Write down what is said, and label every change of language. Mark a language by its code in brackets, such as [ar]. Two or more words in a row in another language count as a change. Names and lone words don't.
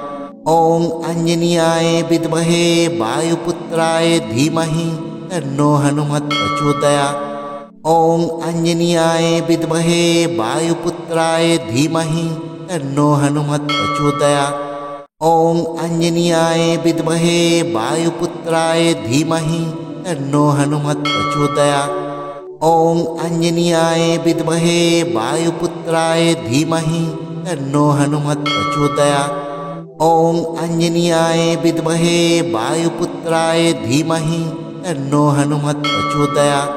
[sa] ওং আঞ্জনেয়ায় বিদ্মহে বায়ুপুত্রায় ধীমহি তন্নো হনুমৎ প্রচোদয়াৎ। ওং আঞ্জনেয়ায় বিদ্মহে বায়ুপুত্রায় ধীমহি তন্নো হনুমৎ প্রচোদয়াৎ। ওং আঞ্জনেয়ায় বিদ্মহে বায়ুপুত্রায় ধীমহি তন্নো হনুমৎ প্রচোদয়াৎ। ॐ आञ्जनेयाय विद्महे वायुपुत्राय धीमहि तन्नो हनुमत् प्रचोदयात्। ॐ आञ्जनेयाय विद्महे वायुपुत्राय धीमहि तन्नो हनुमत् प्रचोदयात्।